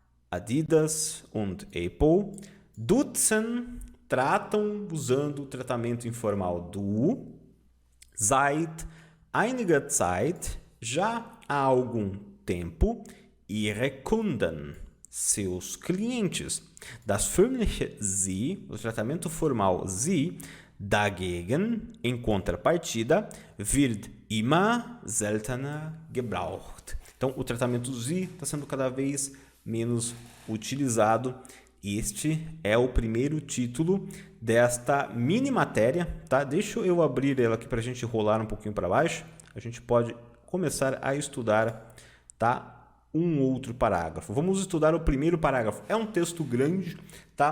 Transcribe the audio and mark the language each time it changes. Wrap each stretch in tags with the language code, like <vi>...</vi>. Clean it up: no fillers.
<pt>Adidas und Apple, nutzen, tratam usando o tratamento informal du,</pt> <de>seit einiger Zeit,</de> <pt>já há algum tempo,</pt> <de>ihre Kunden,</de> <pt>seus clientes.</pt> <de>Das förmliche sie,</de> <pt>o tratamento formal sie,</pt> <de>dagegen,</de> <pt>em contrapartida,</pt> <de>wird immer seltener gebraucht.</de> <pt>Então, o tratamento sie está sendo cada vez menos utilizado. Este é o primeiro título desta mini matéria, tá? Deixa eu abrir ela aqui para a gente rolar um pouquinho para baixo. A gente pode começar a estudar, tá? Um outro parágrafo. Vamos estudar o primeiro parágrafo. É um texto grande, tá?</pt>